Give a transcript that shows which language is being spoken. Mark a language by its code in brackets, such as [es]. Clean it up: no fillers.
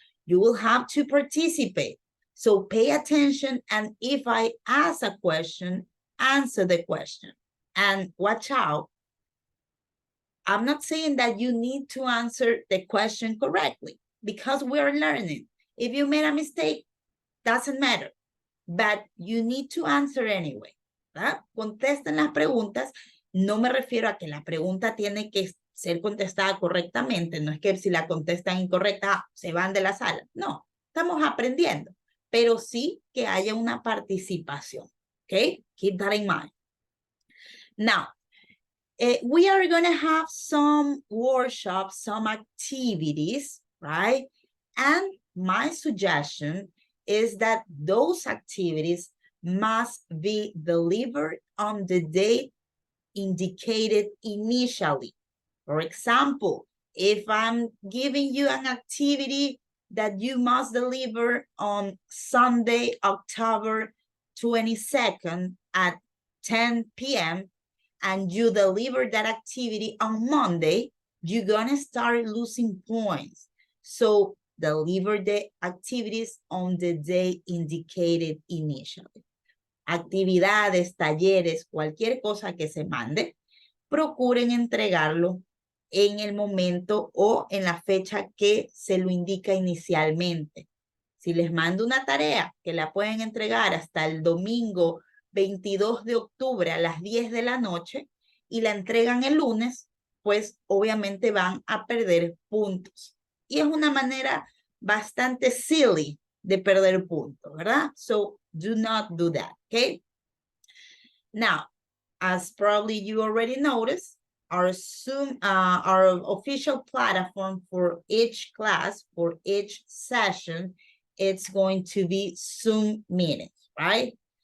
[en] You will have to participate. So pay attention, and if I ask a question, answer the question. And watch out, I'm not saying that you need to answer the question correctly, because we're learning. If you made a mistake, doesn't matter, but you need to answer anyway, [es] ¿verdad? Contesten las preguntas. No me refiero a que la pregunta tiene que ser contestada correctamente. No es que si la contestan incorrecta, se van de la sala. No, estamos aprendiendo, pero sí que haya una participación, ¿ok? [en] Keep that in mind. Now, we are going to have some workshops, some activities, right? And my suggestion is that those activities must be delivered on the date indicated initially. For example, If I'm giving you an activity that you must deliver on Sunday, October 22nd at 10 p.m., and you deliver that activity on Monday, you're gonna start losing points. So deliver the activities on the day indicated initially. [es] Actividades, talleres, cualquier cosa que se mande, procuren entregarlo en el momento o en la fecha que se lo indica inicialmente. Si les mando una tarea que la pueden entregar hasta el domingo 22 de octubre a las 10 de la noche y la entregan el lunes, pues obviamente van a perder puntos. Y es una manera bastante silly de perder puntos, ¿verdad? [en] So do not do that, okay? Now, as probably you already noticed, our Zoom, our official platform for each class, for each session, it's going to be Zoom meetings, right?